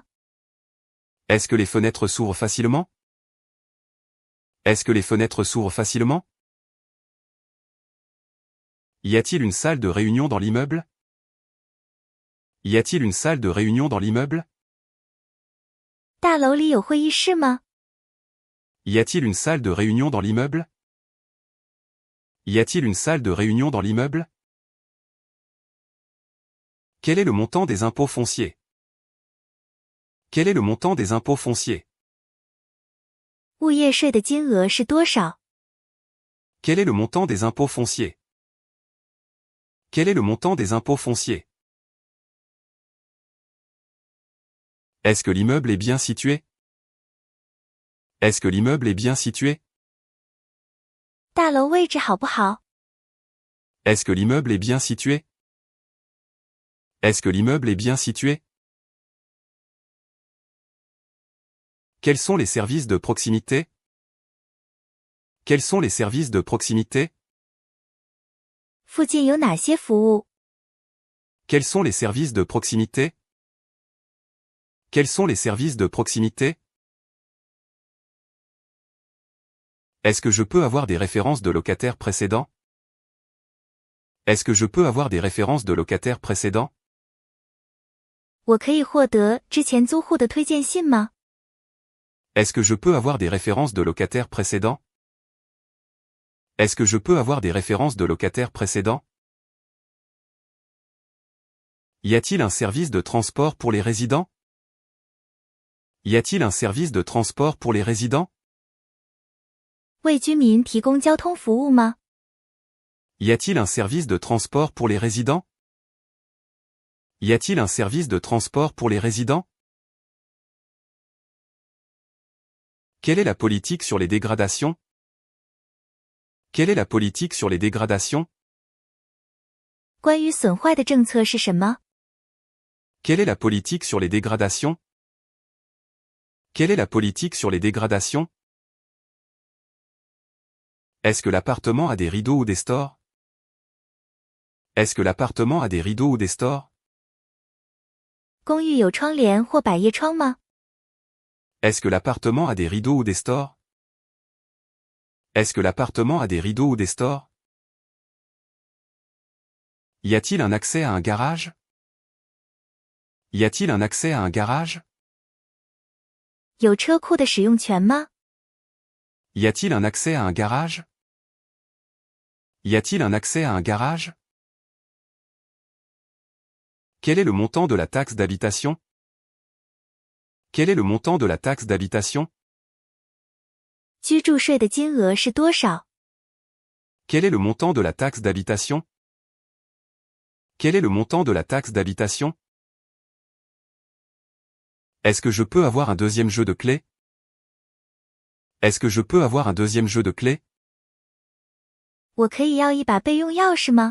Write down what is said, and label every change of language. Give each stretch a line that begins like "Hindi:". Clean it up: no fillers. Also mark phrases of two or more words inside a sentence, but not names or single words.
French: Est-ce que les fenêtres s'ouvrent facilement? Est-ce que les fenêtres s'ouvrent facilement? Y a-t-il une salle de réunion dans l'immeuble? Y a-t-il une salle de réunion dans l'immeuble?
Chinese: 大楼里有会议室吗？
French: Y a-t-il une salle de réunion dans l'immeuble? Y a-t-il une salle de réunion dans l'immeuble? Quel est le montant des impôts fonciers? Quel est le montant des impôts fonciers?
Chinese: 物业税的金额是多少？
French: Quel est le montant des impôts fonciers? Quel est le montant des impôts fonciers? Est-ce que l'immeuble est bien situé? Est-ce que l'immeuble est bien situé?
Chinese: 大楼位置好不好？
French: Est-ce que l'immeuble est bien situé? Est-ce que l'immeuble est bien situé? Quels sont les services de proximité? Quels sont les services de proximité?
Chinese: 附近有哪些服务？
French: Quels sont les services de proximité? Quels sont les services de proximité? Est-ce que je peux avoir des références de locataires précédents? Est-ce que je peux avoir des références de locataires précédents?
Chinese: 我可以获得之前租户的推荐信吗？
French: Est-ce que je peux avoir des références de locataires précédents? Est-ce que je peux avoir des références de locataires précédents? Y a-t-il un service de transport pour les résidents? Y a-t-il un service de transport pour les résidents?
Chinese: 为居民提供交通服务吗？
French: Y a-t-il un service de transport pour les résidents? Y a-t-il un service de transport pour les résidents? Quelle est la politique sur les dégradations? Quelle est la politique sur les dégradations?
Chinese: 关于损坏的政策是什么？
French: Quelle est la politique sur les dégradations? Quelle est la politique sur les dégradations? Est-ce que l'appartement a des rideaux ou des stores? Est-ce que l'appartement a des rideaux ou des stores?
Chinese: 公寓有窗帘或百叶窗吗？
French: Est-ce que l'appartement a des rideaux ou des stores? Est-ce que l'appartement a des rideaux ou des stores? Y a-t-il un accès à un garage? Y a-t-il un accès à un garage?
Chinese: 有车库的使用权吗？
French: Y a-t-il un accès à un garage? Y a-t-il un accès à un garage? Quel est le montant de la taxe d'habitation? Quel est le montant de la taxe d'habitation?
Chinese: 居住税的金额是多少？
French: Quel est le montant de la taxe d'habitation? Quel est le montant de la taxe d'habitation? Est-ce que je peux avoir un deuxième jeu de clés? Est-ce que je peux avoir un deuxième jeu de clés?
Chinese: 我可以要一把备用钥匙吗？